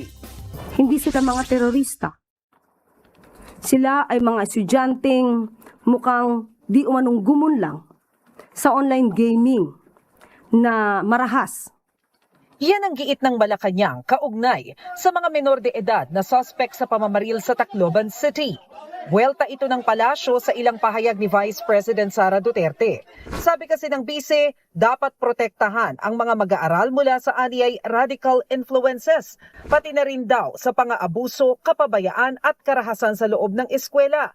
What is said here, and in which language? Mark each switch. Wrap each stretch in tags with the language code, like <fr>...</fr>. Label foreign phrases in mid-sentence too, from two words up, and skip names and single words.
<tl>Hindi sila mga terorista. Sila ay mga estudyanteng mukhang di umanong gumunlang sa online gaming na marahas. Yan ang giit ng Malacanang kaugnay sa mga menor de edad na suspect sa pamamaril sa Tacloban City. Buwelta ito ng palasyo sa ilang pahayag ni Vice President Sara Duterte. Sabi kasi ng bise, dapat protektahan ang mga mag-aaral mula sa aniyay radical influences, pati na rin daw sa pang-aabuso, kapabayaan at karahasan sa loob ng eskwela.</tl>